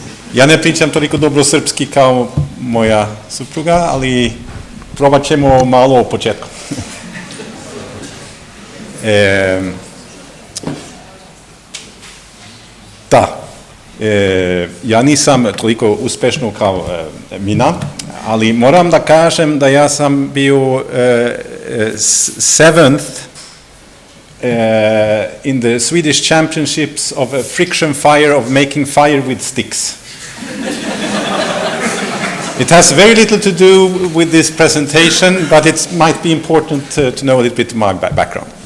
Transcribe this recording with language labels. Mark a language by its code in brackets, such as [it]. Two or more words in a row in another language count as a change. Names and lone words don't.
[sr] Ja ne pričam toliko dobro srpski kao moja supruga, ali probat ćemo malo o početku. Ja nisam toliko uspešno kao Mina, ali moram da kažem da ja sam bio [en] seventh in the Swedish Championships of friction fire, of making fire with sticks. It has very little to do with this presentation, but it might be important to know a little bit of my background.